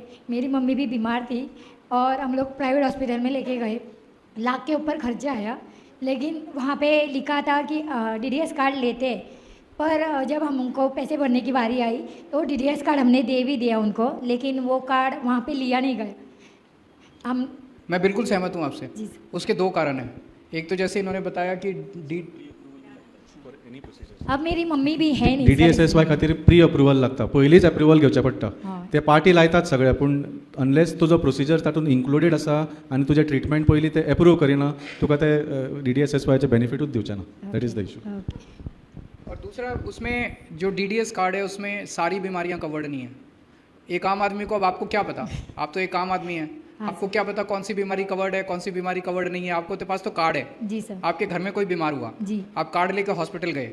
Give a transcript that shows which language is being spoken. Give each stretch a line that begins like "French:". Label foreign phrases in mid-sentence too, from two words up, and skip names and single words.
Hindi: मेरी मम्मी भी बीमार थी और हम लोग
English: private hospital
Hindi: में लेके गए, लाख के ऊपर खर्चा आया, लेकिन वहाँ पे लिखा था कि डीडीएस कार्ड लेते हैं, पर जब हम उनको पैसे भरने की बारी आई तो डीडीएस कार्ड हमने दे भी दिया उनको, लेकिन वो कार्ड वहाँ पे लिया नहीं गया। हम मैं बिल्कुल सहमत हूँ आपसे। जी सर। उसके 2 कारण हैं। एक तो जैसे इन्होंने बताया कि अब मेरी मम्मी भी है नहीं
Konkani: DDSSY खातीर
English: pre approval
Konkani: लागता, पयलींच अप्रुवल घेवचें पडटा। हां. ते पार्टी लायतात सगळे, पूण अनलेस तुजो प्रोसिजर तातूंत इन्क्लुडेड आसा आनी तुजें ट्रिटमेंट पयलीं ते अप्रूव करिना, तुका ते DDSSY चे बेनिफिटूच दिवचे ना।
English: that is the issue.
Hindi: और दूसरा, उसमें जो डीडीएस कार्ड है उसमें सारी बीमारियां कवर्ड नहीं है। एक आम आदमी को, अब आपको क्या पता, आप तो एक आम आदमी हैं, हाँ आपको क्या पता कौन सी बीमारी कवर्ड है, कौन सी बीमारी कवर्ड नहीं है। आपको तो पास तो कार्ड है, जी सर। आपके घर में कोई बीमार हुआ, जी। आप कार्ड लेकर हॉस्पिटल गए,